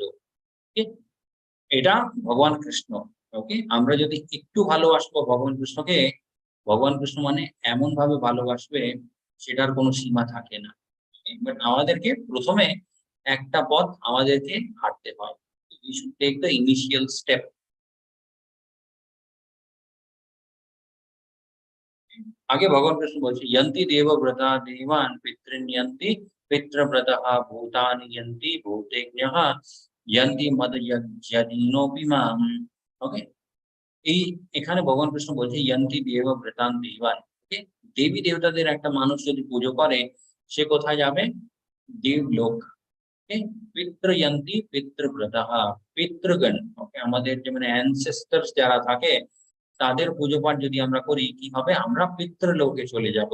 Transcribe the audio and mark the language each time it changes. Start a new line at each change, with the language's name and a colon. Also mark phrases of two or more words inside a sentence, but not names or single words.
Bangla: এটা ভগবান কৃষ্ণ। ওকে, আমরা যদি একটু ভালোবাসবো ভগবান কৃষ্ণকে, ভগবান কৃষ্ণ মানে এমন ভাবে ভালোবাসবে সেটার কোনো সীমা থাকে না। বাট আমাদেরকে প্রথমে একটা পথ আমাদেরকে হাঁটতে হয়।
English: We should take the initial step.
Bangla: আগে ভগবান কৃষ্ণ বলছে
Sanskrit: यन्ति देवव्रता देवान् पितॄन्यन्ति पितृव्रतः भूतानि यन्ति भूतेज्ञः यन्ति मदयज्ञिनोऽपि माम्।
Bangla: ओके, এই এখানে ভগবান কৃষ্ণ বলছে
Sanskrit: यन्ति देवव्रतान् देवान्।
Bangla: ওকে, দেবী দেবতাদের একটা মানুষ যদি পুজো করে সে কোথায় যাবে? দেবলোক। ওকে,
Sanskrit: পিতৃয়ন্তি পিতৃব্রতः,
Bangla: পিতৃগণ, ওকে, আমাদের যে মানে অ্যানসেস্টরস যারা থাকে তাদের পুজো পাঠ যদি আমরা করি কি হবে, আমরা পিতৃলোকে চলে যাব।